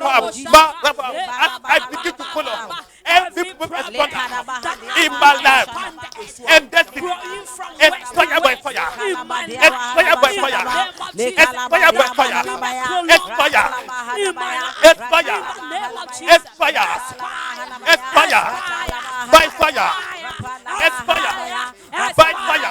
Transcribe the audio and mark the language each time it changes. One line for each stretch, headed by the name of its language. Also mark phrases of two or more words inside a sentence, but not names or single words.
English: As I begin to follow every problem in my life and destiny, expire by fire, expire by fire, expire by fire, expire, expire, expire, expire by fire, expire by fire.